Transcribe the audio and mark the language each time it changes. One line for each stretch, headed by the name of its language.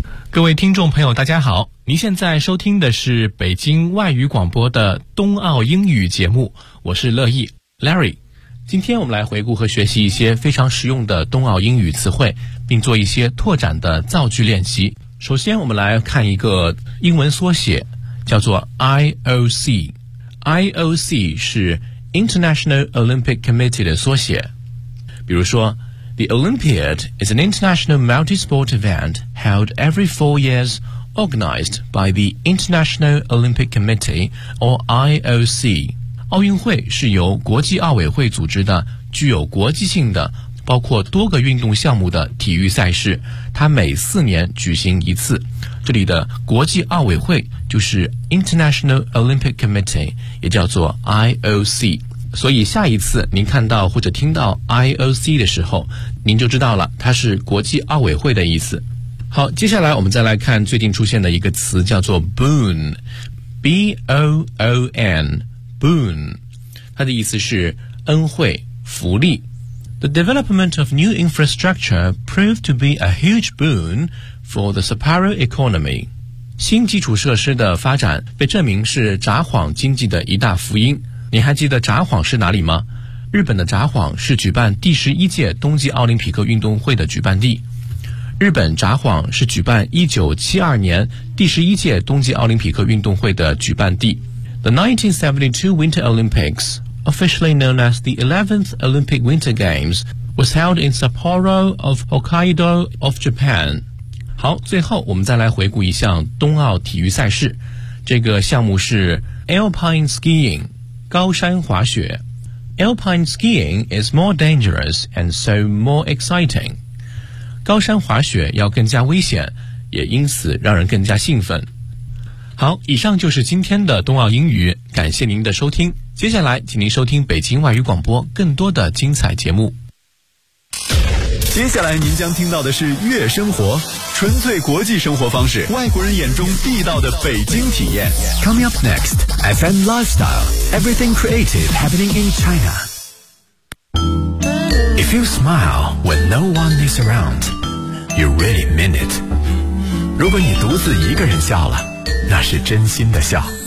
Chinese: 各位听众朋友，大家好，您现在收听的是北京外语广播的冬奥英语节目，我是乐意 Larry。今天我们来回顾和学习一些非常实用的冬奥英语词汇，并做一些拓展的造句练习。首先我们来看一个英文缩写，叫做 IOC。 IOC 是 International Olympic Committee 的缩写。比如说
English: The Olympiad is an international multi-sport event held every 4 years, organized by the International Olympic Committee or IOC。
Chinese: 奥运会是由国际奥委会组织的具有国际性的包括多个运动项目的体育赛事，它每4年举行一次。这里的国际奥委会就是 International Olympic Committee， 也叫做 IOC。所以下一次您看到或者听到 IOC 的时候，您就知道了它是国际奥委会的意思。好，接下来我们再来看最近出现的一个词，叫做 Boon， B-O-O-N， Boon， 它的意思是恩惠、福利。
English: The development of new infrastructure proved to be a huge boon for the Sapporo economy.
Chinese: 新基础设施的发展被证明是札幌经济的一大福音。你还记得札幌是哪里吗？日本的札幌是举办第11届冬季奥林匹克运动会的举办地。日本札幌是举办1972年第11届冬季奥林匹克运动会的举办地。
English: The 1972 Winter Olympics,officially known as the 11th Olympic Winter Games, was held in Sapporo of Hokkaido of Japan.
Chinese: 好，最后我们再来回顾一项冬奥体育赛事。这个项目是 Alpine Skiing, 高山滑雪。
English: Alpine Skiing is more dangerous and so more exciting.
Chinese: 高山滑雪要更加危险，也因此让人更加兴奋。好，以上就是今天的冬奥英语，感谢您的收听。接下来请您收听北京外语广播更多的精彩节目。接下来您将听到的是月生活，纯粹国际生活方式，外国人眼中地道的北京体验。
English: Coming up next, FM Lifestyle, Everything Creative Happening in China. If you smile when no one is around, you really mean it.
Chinese: 如果你独自一个人笑了，那是真心的笑。